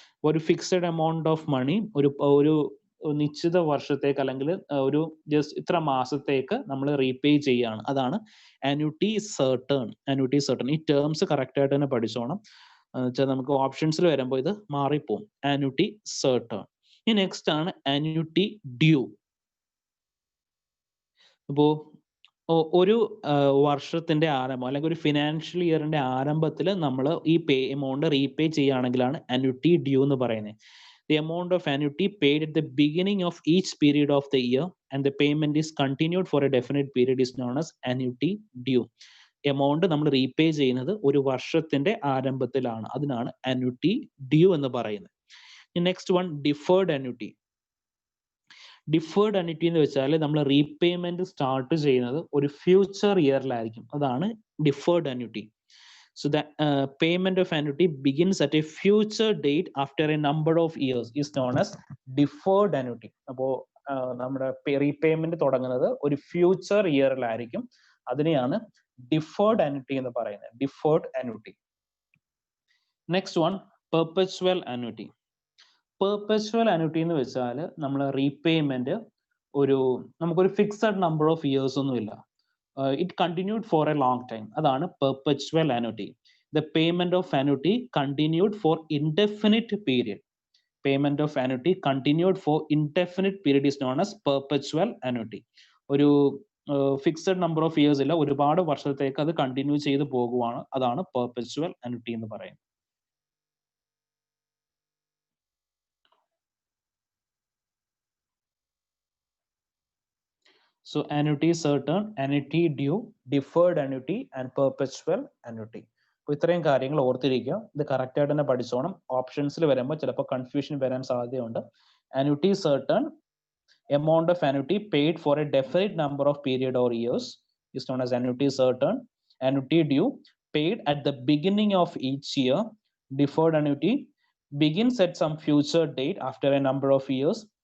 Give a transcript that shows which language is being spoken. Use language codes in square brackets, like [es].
[ml] ഒരു fixed amount of money ഒരു നിശ്ചിത വർഷത്തേക്ക് അല്ലെങ്കിൽ ഒരു ജസ്റ്റ് ഇത്ര മാസത്തേക്ക് നമ്മൾ റീപേ ചെയ്യാണ്. അതാണ് annuity certain. annuity certain. ഈ ടേംസ് കറക്റ്റ് ആയിട്ട് തന്നെ പഠിച്ചോണം. വെച്ചാൽ നമുക്ക് ഓപ്ഷൻസിൽ വരുമ്പോൾ ഇത് മാറിപ്പോവും. annuity certain. ഈ നെക്സ്റ്റ് ആണ് annuity due. അപ്പോൾ ഒരു വർഷത്തിന്റെ ആരംഭം അല്ലെങ്കിൽ ഒരു ഫിനാൻഷ്യൽ ഇയറിന്റെ ആരംഭത്തിൽ നമ്മൾ ഈ എമൗണ്ട് റീപേ ചെയ്യുകയാണെങ്കിലാണ് annuity due എന്ന് പറയുന്നത്. [en] The amount of annuity paid at the beginning of each period of the year and the payment is continued for a definite period is known as annuity due. [ml] Amount നമ്മൾ repay ചെയ്യുന്നത് ഒരു വർഷത്തിന്റെ ആരംഭത്തിലാണ്. അതിനാണ് annuity due എന്ന് പറയുന്നത്. Next one deferred annuity. Deferred annuity എന്ന് വെച്ചാൽ നമ്മൾ റീപേയ്മെന്റ് സ്റ്റാർട്ട് ചെയ്യുന്നത് ഒരു ഫ്യൂച്ചർ ഇയറിലായിരിക്കും. അതാണ് deferred annuity. [en] So the payment of annuity begins at a future date after a number of years is known as deferred annuity. [ml] അപ്പോൾ നമ്മുടെ repayment തുടങ്ങുന്നത് ഒരു ഫ്യൂച്ചർ ഇയറിലായിരിക്കും. അതിനെയാണ് ഡിഫേർഡ് annuity എന്ന് പറയുന്നത്. Deferred annuity. Next one perpetual annuity. Perpetual annuity എന്ന് വെച്ചാൽ നമ്മൾ റീപേയ്മെന്റ് നമുക്കൊരു ഫിക്സഡ് നമ്പർ ഓഫ് ഇയേഴ്സ് ഒന്നുമില്ല. [en] It continued for a long time. [ml] അതാണ് [en] perpetual annuity. The payment of annuity continued for indefinite period. Payment of annuity continued for indefinite period is known as perpetual annuity. [ml] ഒരു fixed number of years ഇല്ല, ഒരുപാട് വർഷത്തേക്ക് അത് continue ചെയ്ത് പോകുവാണ്. അതാണ് perpetual annuity എന്ന് പറയുന്നത്. [en] So annuity certain, annuity due, deferred annuity and perpetual annuity. [ml] അപ്പോൾ ഇത്രയും കാര്യങ്ങൾ ഓർത്തിരിക്കുക. ഇത് കറക്റ്റ് ആയിട്ട് തന്നെ പഠിച്ചോണം. ഓപ്ഷൻസിൽ വരുമ്പോൾ ചിലപ്പോൾ കൺഫ്യൂഷൻ വരാൻ സാധ്യതയുണ്ട്. [en] annuity certain, amount of annuity paid for a definite number of period or years is known as annuity certain. Annuity due, paid at the beginning of each year. Deferred annuity begins at some future date after a number of years.